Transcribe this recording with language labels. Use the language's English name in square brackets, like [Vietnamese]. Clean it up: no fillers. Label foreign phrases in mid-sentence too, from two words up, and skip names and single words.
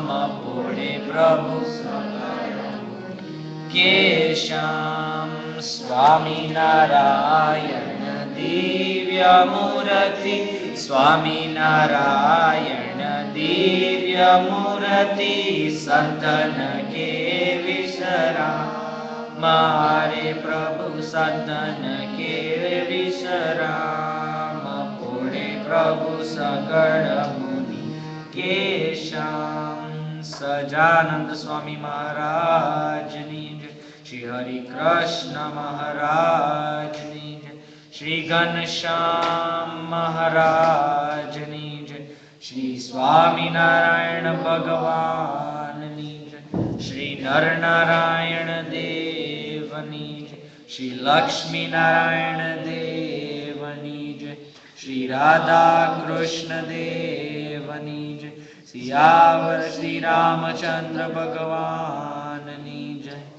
[Hindi] पोड़े प्रभु केशाम, स्वामिनारायण दिव्य मूर्ति, स्वामिनारायण दिव्य मूर्ति, संतन के विश्राम. हरे प्रभु संतन के विश्राम. पोड़े प्रभु सकड़ मुनि केशाम, [Gujarati] સજાનંદ સ્વામી મહારાજની જય, શ્રી હરિ કૃષ્ણ મહારાજની જય, શ્રી ઘનશ્યામ મહારાજની જય, શ્રી સ્વામિનારાયણ ભગવાનની જય, શ્રી નરનારાયણ દેવની જય, શ્રી લક્ષ્મીનારાયણ દેવની જય, શ્રી રાધા કૃષ્ણ દેવની જય, સિયાવર શ્રી રામચંદ્ર ભગવાનની જય.